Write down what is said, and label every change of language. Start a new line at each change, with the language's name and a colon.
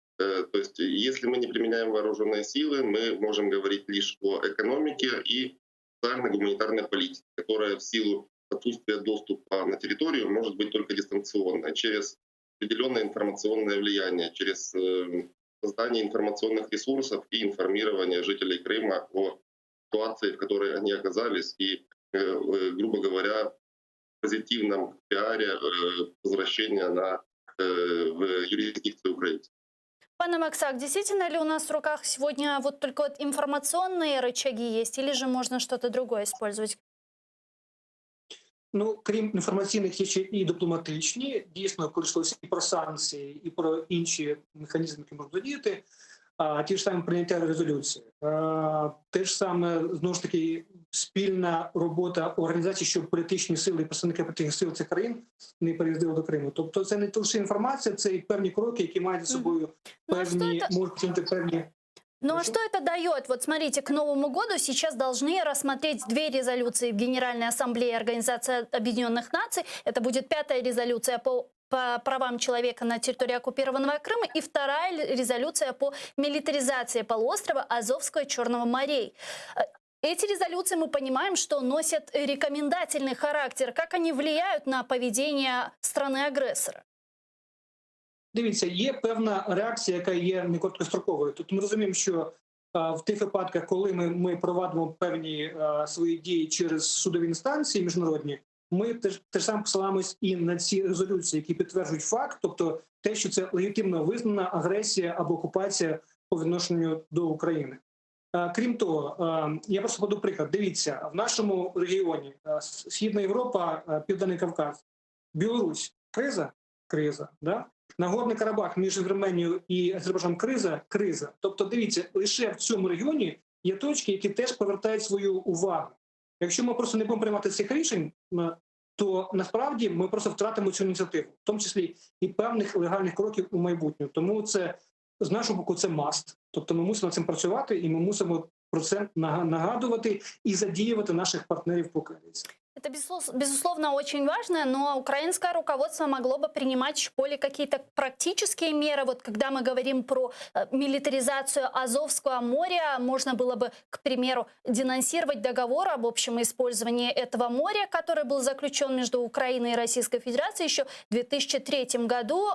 Russian: То есть если мы не применяем вооруженные силы, мы можем говорить лишь о экономике и социально-гуманитарной политике, которая в силу отсутствия доступа на территорию может быть только дистанционной, через определенное информационное влияние, через создание информационных ресурсов и информирование жителей Крыма о ситуации, в которой они оказались, и, грубо говоря, позитивном пиаре возвращения в юрисдикцию украинцев. Пане Максак, действительно ли у нас в руках сегодня вот только вот информационные рычаги есть, или же можно что-то другое использовать?
Ukrainian: Ну, крім інформаційних, є ще і дипломатичні. Дійсно, коли йшлося і про санкції, і про інші механізми, які можуть задіяти. Ті ж самі прийняття резолюції. Те ж саме, знову ж таки, спільна робота організацій, щоб політичні сили і представники політичних сил цих країн не переїздили до Криму. Тобто це не лише інформація, це і певні кроки, які мають за собою певні, можуть чинити певні...
Russian: Ну а что это дает? Вот смотрите, к Новому году сейчас должны рассмотреть 2 резолюции в Генеральной Ассамблее Организации Объединенных Наций. Это будет 5-я резолюция по правам человека на территории оккупированного Крыма и 2-я резолюция по милитаризации полуострова Азовского и Черного морей. Эти резолюции, мы понимаем, что носят рекомендательный характер. Как они влияют на поведение страны-агрессора?
Ukrainian: Дивіться, є певна реакція, яка є не короткостроковою. Тобто ми розуміємо, що в тих випадках, коли ми провадимо певні свої дії через судові інстанції міжнародні, ми теж саме посилаємось і на ці резолюції, які підтверджують факт, тобто те, що це легітимно визнана агресія або окупація по відношенню до України. Крім того, я просто буду приклад. Дивіться, в нашому регіоні Східна Європа, Південний Кавказ, Білорусь – криза, да? Нагорний Карабах між Вірменією і Азербайджаном – криза. Тобто, дивіться, лише в цьому регіоні є точки, які теж повертають свою увагу. Якщо ми просто не будемо приймати цих рішень, то насправді ми просто втратимо цю ініціативу, в тому числі і певних легальних кроків у майбутньому. Тому це, з нашого боку, це must. Тобто ми мусимо над цим працювати і ми мусимо про це нагадувати і задіювати наших партнерів по коаліції.
Russian: Это, безусловно, очень важно, но украинское руководство могло бы принимать более какие-то практические меры. Вот когда мы говорим про милитаризацию Азовского моря, можно было бы, к примеру, денонсировать договор об общем использовании этого моря, который был заключен между Украиной и Российской Федерацией еще в 2003 году.